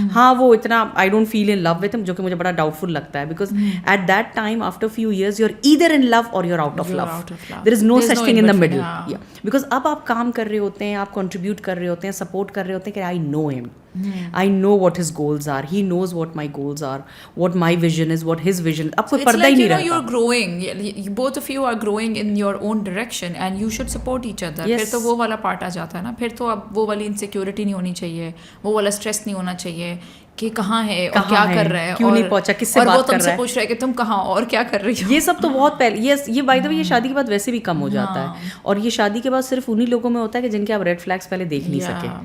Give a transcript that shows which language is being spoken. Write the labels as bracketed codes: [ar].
[ur] ہاں وہ اتنا [en] I don't feel in love with ہم, [ur] جو کہ مجھے بڑا ڈاؤٹ فل لگتا ہے, [en] Because at that time after few years you are either in love or you are out of love. There is no such thing in the middle, because [ur] اب آپ کام کر رہے ہوتے ہیں, آپ کنٹریبیوٹ کر رہے ہوتے ہیں, سپورٹ کر رہے ہوتے ہیں کہ [en] I know ہم, I know what his goals are, he knows what my goals are, what my vision is, what his vision. [ur] اب کوئی پردہ ہی نہیں رہتا. [en] You're growing, both of you are growing in your own direction and you should support each other. [ur] پھر تو وہ والا part آ جاتا ہے نا, پھر تو اب وہ والی انسیکیورٹی نہیں ہونی چاہیے, وہ والا اسٹریس نہیں ہونا چاہیے کہ کہاں ہے اور کیا کر رہا ہے, کیوں نہیں پہنچا, کس سے بات کر رہا ہے, اور وہ تم سے پوچھ رہا ہے کہ تم کہاں اور کیا کر رہی ہو. یہ سب تو بہت پہلے, یہ [en] by the way [ur] یہ شادی کے بعد ویسے بھی کم ہو جاتا ہے, اور یہ شادی کے بعد صرف انہی لوگوں میں ہوتا ہے کہ جن کے آپ ریڈ فلیگس پہلے دیکھ نہیں سکے.